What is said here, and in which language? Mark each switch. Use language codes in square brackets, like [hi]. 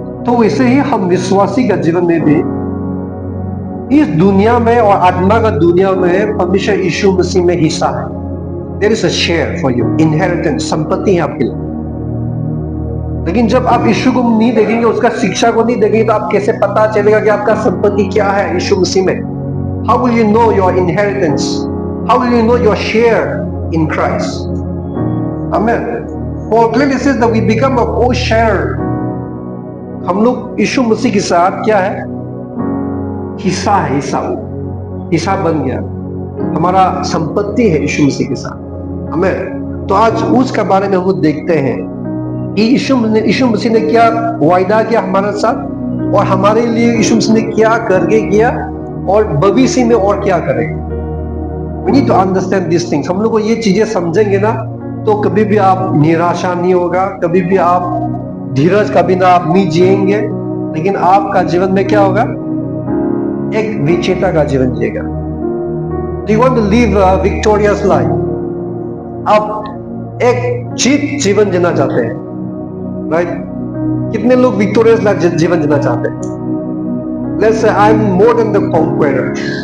[hi] तो वैसे ही हम विश्वासी का जीवन में भी इस दुनिया में और आत्मा का दुनिया में परमेश्वर यीशु मसीह में हिस्सा है। [en] there is a share for you, [hi] inheritance, संपत्ति है आपके लिए। लेकिन जब आप यीशु को नहीं देखेंगे, उसका शिक्षा को नहीं देखेंगे, तो आप कैसे पता चलेगा कि आपका संपत्ति क्या है यीशु मसीह में? [en] How will you know your inheritance? How will you know your share in Christ? Amen. Paul clearly says that we become a co-sharer. [hi] हम लोग यीशु मसीह के साथ क्या है? हिस्सा है, हिस्सा बन गया, हमारा संपत्ति है यीशु मसीह के साथ। आमीन। तो आज उसका बारे में हम लोग देखते हैं कि यीशु मसीह ने क्या वायदा किया हमारे साथ, और हमारे लिए यीशु मसीह ने क्या करके किया, और भविष्य में और क्या करेंगे। [en] We need to understand these things. [hi] हम लोग को ये चीजें समझेंगे ना तो कभी भी आप निराशा नहीं होगा, कभी भी आप धीरज का बिना आप नहीं जिएंगे, लेकिन आपका जीवन में क्या होगा? एक विजेता का जीवन जिएगा। [en] Do you want to live a victorious life? [hi] आप एक जीवन जीना चाहते हैं, राइट? कितने लोग विक्टोरियस लाइफ जीवन जीना चाहते हैं? [en] Let's say I'm more than the conqueror.